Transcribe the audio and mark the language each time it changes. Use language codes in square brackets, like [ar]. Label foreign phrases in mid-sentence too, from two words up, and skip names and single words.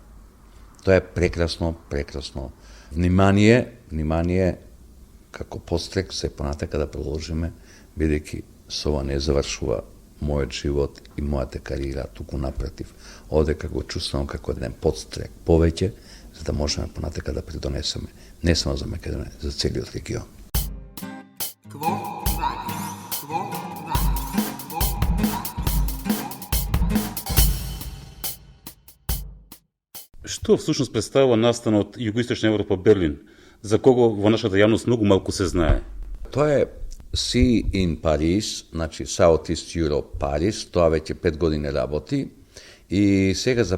[mk] Тоа е прекрасно, прекрасно. Внимание како пострек се понатака да продолжиме, бидејќи со ова не завршува мојот живот и мојата кариера, туку напротив. Одека го чувствувам како еден подстрек повеќе, за да можеме понатака да придонесеме не само за Македонија, за целиот регион. Quo vadis? Quo vadis? Quo Што всушност представува настанот Југоисточна Европа Берлин, за кого во нашата јавност многу малку се знае? Тоа е Sea in Paris, значи South East Europe Paris, тоа веќе 5 години работи и сега за